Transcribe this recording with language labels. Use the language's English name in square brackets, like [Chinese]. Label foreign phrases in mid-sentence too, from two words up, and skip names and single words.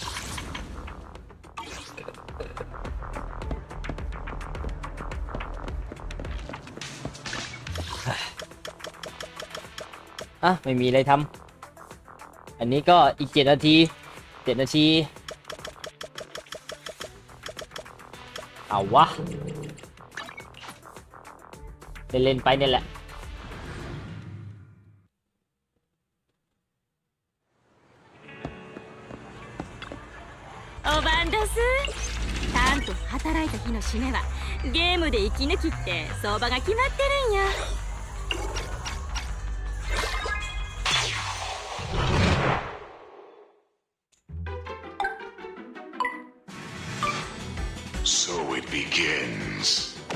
[Thai] อ่ะไม่มีอะไรทำอันนี้ก็อีก7 นาที7 นาทีเอาวะเล่นๆไปเนี่ยแหละ [Japanese] おばんだすちゃんと働いた日の締めはゲームで生き抜きって相場が決まってるんや [English] So it begins.